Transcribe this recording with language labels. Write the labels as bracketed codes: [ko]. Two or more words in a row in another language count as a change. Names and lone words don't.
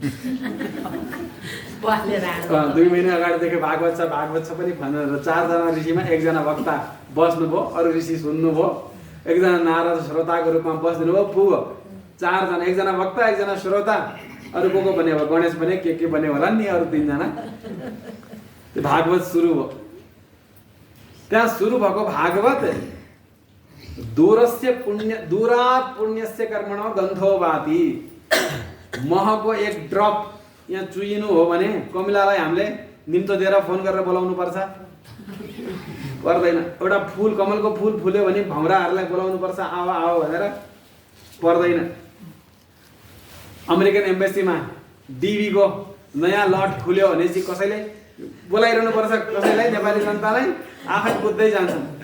[ne] 2 महिना अगाडिदेखि भागवत छ पनि भनेर 4 जना ऋषिमा 1 जना वक्ता बस्नुभयो, अरू ऋषि सुन्नुभयो, 1 जना नारद श्रोताको रूपमा बस्दिनु भयो, पुग्यो 4 जना, 1 जना वक्ता, 1 जना श्रोता, अरू को बने भयो, गणेश बने, के बने होला नि, अरू 3 जना। त्यो भागवत सुरु भयो। त्यहाँ सुरु भएको भागवत, [sa] दूरात् पुण्यस्य कर्मणो गन्धो भाति, [ne] महको 1 ड्रप यहाँ चुइनु हो भने कमिलालाई हामीले निम्तो दिएर फोन गरेर बोलाउनु पर्छ? पर्दैन। एउटा फुल, कमलको फुल फुल्यो भने भौराहरूलाई बोलाउनु पर्छ, आऊ आऊ भनेर? पर्दैन। अमेरिकन एम्बेसीमा डिबीको नयाँ लट खुल्यो भने चाहिँ कसैले बोलाइरहनु पर्छ, कसैलाई नेपाली जनतालाई आफै बुझ्दै जान्छन्।